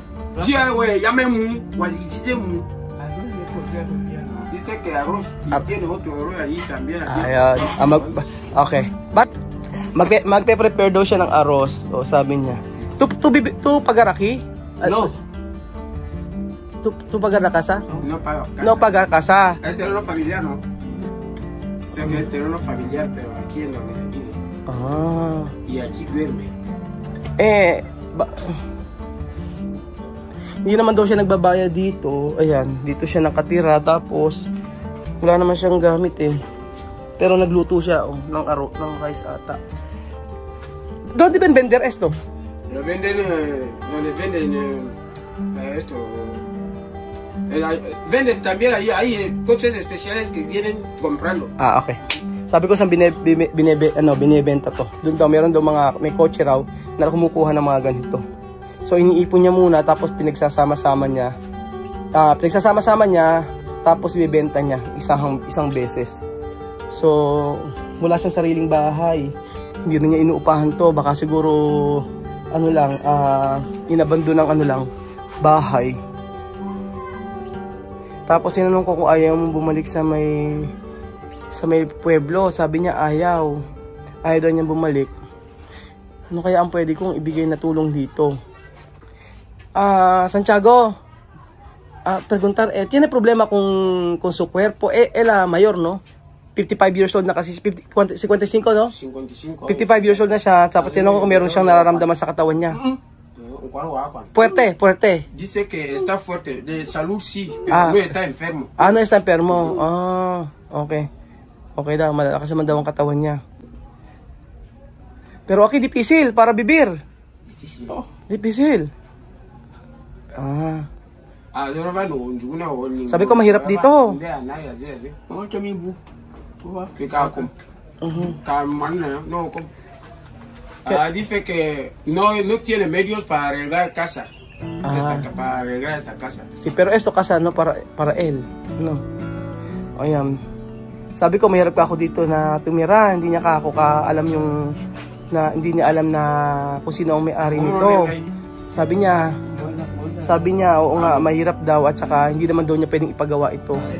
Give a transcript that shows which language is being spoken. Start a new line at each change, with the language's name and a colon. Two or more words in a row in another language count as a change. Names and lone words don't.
Spanish: Sí, güey, llamen mu. Dice que arroz. Y tiene otro arroz allí también.
Filipino: Ayan. Okay. But, magpe-prepare daw siya ng arroz. O, sabi niya.
Spanish: Tu pagaraki? No. Tu pagar la casa? No paga casa. No pagar casa. Es terreno familiar, ¿no? Sé que es terreno familiar, pero aquí en donde vive. Ah. Y aquí duerme.
Filipino: Hindi naman daw siya nagbabayad dito. Ayan, dito siya nakatira. Tapos, wala naman siyang gamit eh. Pero nagluto siya ng rice ata.
Spanish: ¿Dónde vender esto? Lo venden, donde venden esto. Venden también hay coches especiales que vienen comprando. Ah, okay.
Filipino: Sabi ko saan binibenta to. Doon daw meron daw may kotse raw na kumukuha ng mga ganito. So iniipon niya muna tapos pinagsasama-sama niya. Tapos ibebenta niya isang beses. So wala siyang sariling bahay. Hindi rin niya inuupahan to. Baka siguro inabando ng bahay. Tapos sinanong ko kung ayaw mo bumalik sa may pueblo. Sabi niya ayaw daw niya bumalik. Ano kaya ang pwede kong ibigay na tulong dito?
Spanish: Santiago, preguntar, tiene problema con su cuerpo? Ela mayor, no?
Filipino: 55
English: years old
Filipino: na kasi, 55, no? 55. 55
English: years old
Filipino: na siya, tapos tinanong ko kung meron siyang nararamdaman sa katawan niya.
Spanish: Fuerte. Dice que está fuerte, de salud sí, pero no está enfermo. No está enfermo. Okay.
Filipino: Okay daw, malakas naman daw ang katawan niya.
Spanish: Pero aquí difícil para vivir. Difícil.
Filipino: Sabi ko mahirap dito.
Spanish: Dice que no tiene medios para arreglar casa. Para arreglar esta casa. Sí, pero esto casa no para él, no.
Filipino: Ayan. Sabi ko mahirap ako dito na tumira, hindi niya alam hindi niya alam na kung sino ang may-ari nito. Sabi niya, oo nga, mahirap daw at saka hindi naman daw niya pwedeng ipagawa ito.